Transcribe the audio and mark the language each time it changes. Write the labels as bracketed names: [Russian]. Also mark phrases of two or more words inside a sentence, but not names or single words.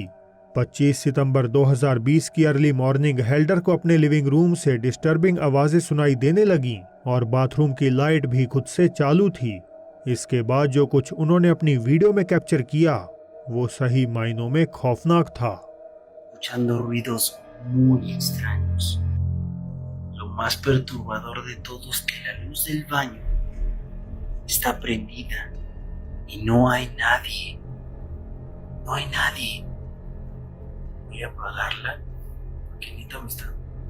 [Hindi] 25 सितंबर 2020 की [English] early morning [Hindi] हेल्डर को अपने [English] living room [Hindi] से डिस्टर्बिंग आवाजें सुनाई देने लगीं और बाथरूम की लाइट भी खुद से चालू थी। इसके बाद जो कुछ उन्होंने अपनी वीडियो में कैप्चर किया वो सही मायनों में खौफनाक था। [Spanish] Escuchando ruidos muy extraños. Lo más perturbador de todo es que la luz del baño está prendida y no hay nadie. No hay nadie. Voy a apagarla porque ahorita me está...